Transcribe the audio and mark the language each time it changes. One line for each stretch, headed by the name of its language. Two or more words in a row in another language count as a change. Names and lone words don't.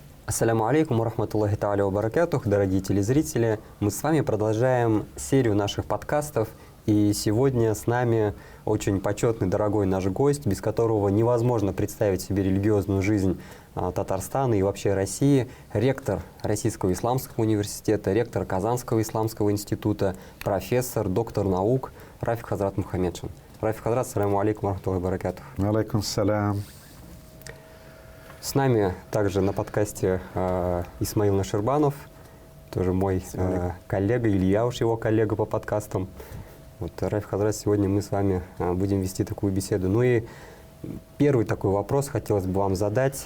Arabic: السلام عليكم ورحمة الله تعالى وبركاته,
Russian: дорогие телезрители. Мы с вами продолжаем серию наших подкастов. И сегодня с нами очень почетный, дорогой наш гость, без которого невозможно представить себе религиозную жизнь Татарстана и вообще России. Ректор Российского исламского университета, ректор Казанского исламского института, профессор, доктор наук Рафик Хазрат Мухаммедшин. Рафик Хазрат,
Arabic: السلام عليكم ورحمة الله وبركاته. عليكم السلام.
Russian: С нами также на подкасте Исмаил Наширбанов, тоже мой коллега, или я уж его коллега по подкастам. Вот, Рафик Хазрат, сегодня мы с вами будем вести такую беседу. Ну и первый такой вопрос хотелось бы вам задать.